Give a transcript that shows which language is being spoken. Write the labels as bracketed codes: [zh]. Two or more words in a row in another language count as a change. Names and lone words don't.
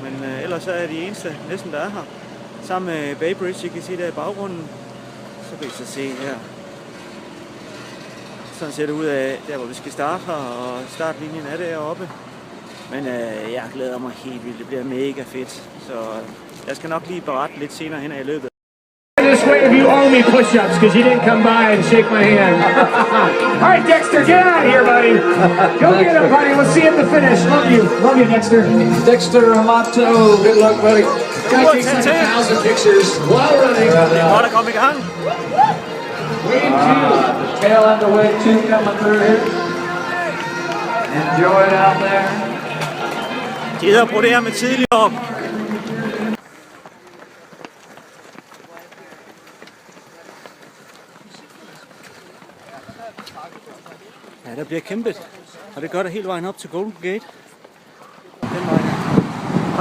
[da] Men ellers er jeg de eneste næsten, der er her. Sammen med Bay Bridge, I kan se der i baggrunden. Så kan I så se her. Sådan ser det ud af der, hvor vi skal starte her, og startlinjen er deroppe. Men jeg glæder mig helt vildt. Det bliver mega fedt. Så jeg skal nok lige berette lidt senere hen i løbet. [en] This way if you owe me push-ups, because you didn't come by and shake my hand. All right, Dexter, get out of here, buddy. Go get him, buddy. We'll see you at the finish. Love you. Love you, Dexter. Dexter Amato, good luck, buddy. Guy takes 100,000 pictures while running. [da] Godt at komme i gang. [en] Wave 2. Tail end of wave 2 coming through here. Enjoy it out there. [da] Gider at brodere med tidligere. Ja, der bliver kæmpet, og det gør det hele vejen op til Golden Gate. Den vej her.